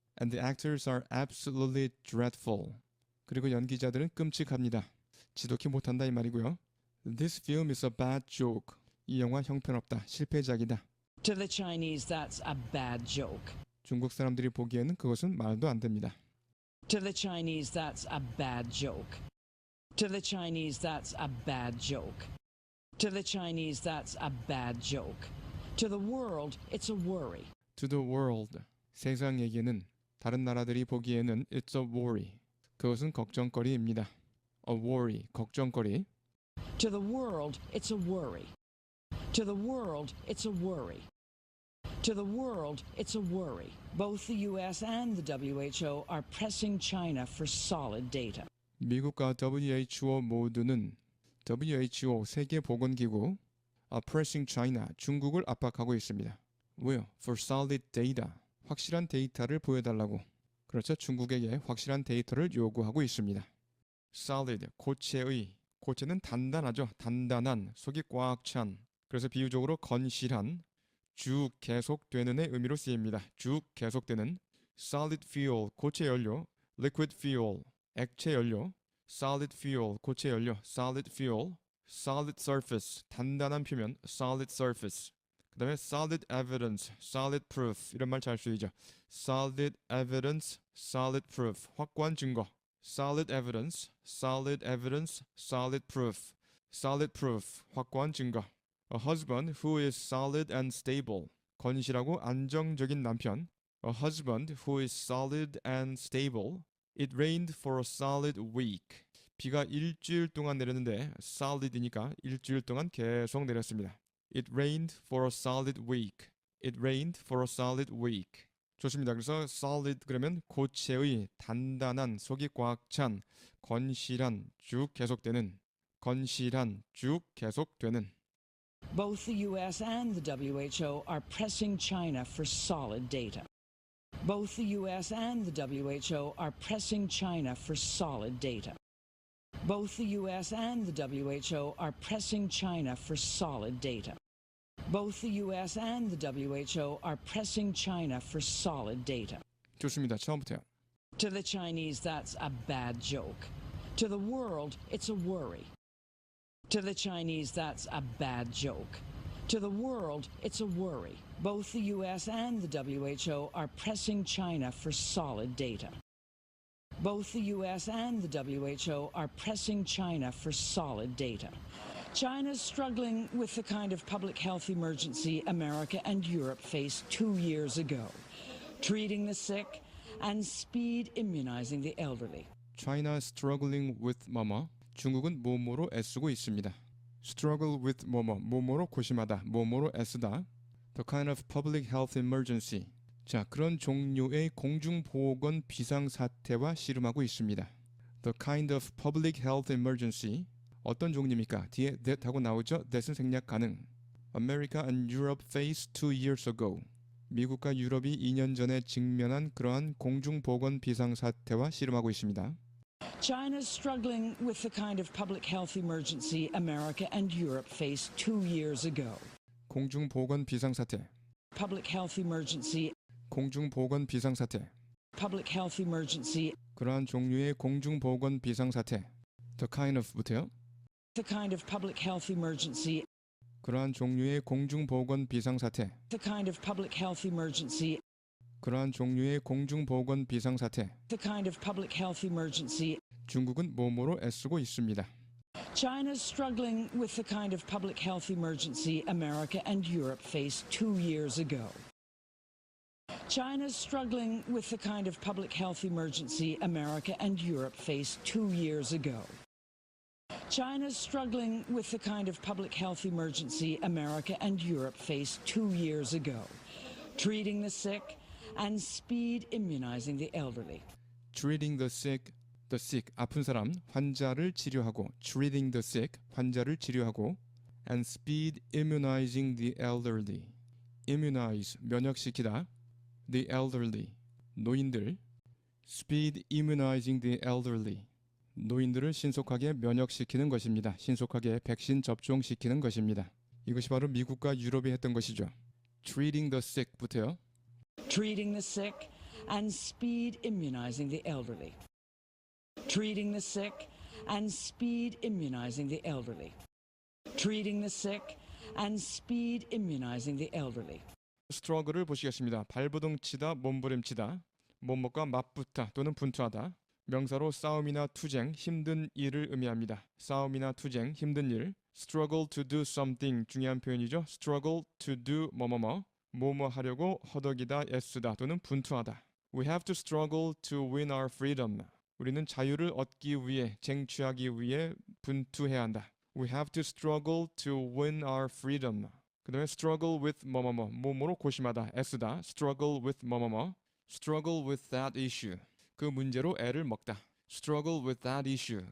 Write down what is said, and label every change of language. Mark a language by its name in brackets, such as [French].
[English] And the actors are absolutely dreadful. [Korean] 그리고 연기자들은 끔찍합니다. 지독히 못한다 이 말이고요. [English] This film is a bad joke. [Korean] 이 영화 형편없다. 실패작이다. [English] To the Chinese, that's a bad joke. [Korean] 중국 사람들이 보기에는 그것은 말도 안 됩니다. [English] To the Chinese, that's a bad joke. To the Chinese, that's a bad joke. To the Chinese, that's a bad joke. To the world, it's a worry. To the world, [Korean] 세상에게는 다른 나라들이 보기에는 [English] it's a worry. [Korean] 그것은 걱정거리입니다. [English] A worry, [Korean] 걱정거리. [English] To the world, it's a worry. To the world, it's a worry. To the world, it's a worry. Both the US and the WHO are pressing China for solid data. [Korean] 미국과 WHO 모두는 WHO 세계보건기구 [English] are pressing China [Korean] 중국을 압박하고 있습니다. 왜요? [English] For solid data. [Korean] 확실한 데이터를 보여달라고. 그렇죠. 중국에게 확실한 데이터를 요구하고 있습니다. Solid, 고체의. 고체는 단단하죠. 단단한, 속이 꽉 찬. 그래서 비유적으로 건실한, 쭉 계속되는의 의미로 쓰입니다. 쭉 계속되는. [English] Solid fuel, [Korean] 고체 연료. [English] Liquid fuel, [Korean] 액체 연료. [English] Solid fuel, [Korean] 고체 연료. [English] Solid fuel. Solid surface, [Korean] 단단한 표면. [English] Solid surface. [Korean] 그 다음에 [English] solid evidence, solid proof [Korean] 이런 말 잘 쓰이죠. [English] Solid evidence, solid proof. [Korean] 확고한 증거. [English] Solid evidence, solid evidence, solid proof. Solid proof, [Korean] 확고한 증거. [English] A husband who is solid and stable. [Korean] 건실하고 안정적인 남편. [English] A husband who is solid and stable. It rained for a solid week. [Korean] 비가 일주일 동안 내렸는데 solid이니까 일주일 동안 계속 내렸습니다. [English] It rained for a solid week. It rained for a solid week. [Korean] 좋습니다. 그래서 solid 그러면 고체의, 단단한, 속이 꽉 찬, 건실한, 쭉 계속되는, 건실한, 쭉 계속되는. [English] Both the US and the WHO are pressing China for solid data. Both the US and the WHO are pressing China for solid data. Both the US and the WHO are pressing China for solid data. Both the US and the WHO are pressing China for solid data. [Korean] 좋습니다. 처음부터요. [English] To the Chinese, that's a bad joke. To the world, it's a worry. To the Chinese, that's a bad joke. To the world, it's a worry. Both the US and the WHO are pressing China for solid data. Both the U.S. and the WHO are pressing China for solid data. China's struggling with the kind of public health emergency America and Europe faced 2 years ago, treating the sick and speed immunizing the elderly. China struggling with 뭐뭐. [Korean] 중국은 뭐뭐로 애쓰고 있습니다. [English] Struggle with 뭐뭐. [Korean] 뭐뭐로 고심하다. 뭐뭐로 애쓰다. [English] The kind of public health emergency. [Korean] 자, 그런 종류의 공중보건 비상사태와 씨름하고 있습니다. [English] The kind of public health emergency. [Korean] 어떤 종류입니까? 뒤에 that 하고 나오죠? that은 생략 가능. [English] America and Europe faced 2 years ago. [Korean] 미국과 유럽이 2년 전에 직면한 그러한 공중보건 비상사태와 씨름하고 있습니다. [English] China's struggling with the kind of public health emergency America and Europe faced 2 years ago. [Korean] 공중보건 비상사태. [English] Public health emergency. [Korean] 공중보건 비상사태. [English] Public health emergency. [Korean] 그러한 종류의 공중보건 비상사태. [English] The kind of부터요. The kind of public health emergency. [Korean] 그러한 종류의 공중보건 비상사태. [English] The kind of public health emergency. [Korean] 그러한 종류의 공중보건 비상사태. [English] The kind of public health emergency. [Korean] 중국은 뭐뭐로 애쓰고 있습니다. [English] China's struggling with the kind of public health emergency America and Europe faced 2 years ago. China's struggling with the kind of public health emergency America and Europe faced 2 years ago. China's struggling with the kind of public health emergency America and Europe faced 2 years ago, treating the sick and speed immunizing the elderly. Treating the sick, [Korean] 아픈 사람, 환자를 치료하고 [English] treating the sick, [Korean] 환자를 치료하고 [English] and speed immunizing the elderly. immunize, [Korean] 면역시키다. [English] the elderly, [Korean] 노인들. [English] speed immunizing the elderly. [Korean] 노인들을 신속하게 면역시키는 것입니다. 신속하게 백신 접종시키는 것입니다. 이것이 바로 미국과 유럽이 했던 것이죠. [English] treating the sick부터요. Treating the sick and speed immunizing the elderly. Treating the sick and speed immunizing the elderly. Treating the sick and speed immunizing the elderly. [Korean] struggle을 보시겠습니다. 발버둥치다, 몸부림치다, 뭐뭐가 맞붙다 또는 분투하다. 명사로 싸움이나 투쟁, 힘든 일을 의미합니다. 싸움이나 투쟁, 힘든 일. [English] struggle to do something [Korean] 중요한 표현이죠. struggle to do 뭐뭐뭐, 뭐뭐 하려고 허덕이다, 애쓰다 또는 분투하다. [English] We have to struggle to win our freedom. [Korean] 우리는 자유를 얻기 위해, 쟁취하기 위해 분투해야 한다. [English] We have to struggle to win our freedom. [Korean] 그 다음에 struggle with 뭐뭐뭐, 뭐뭐로 고심하다, 애쓰다. [English] struggle with 뭐뭐뭐, struggle with that issue. [Korean] 그 문제로 애를 먹다. [English] struggle with that issue.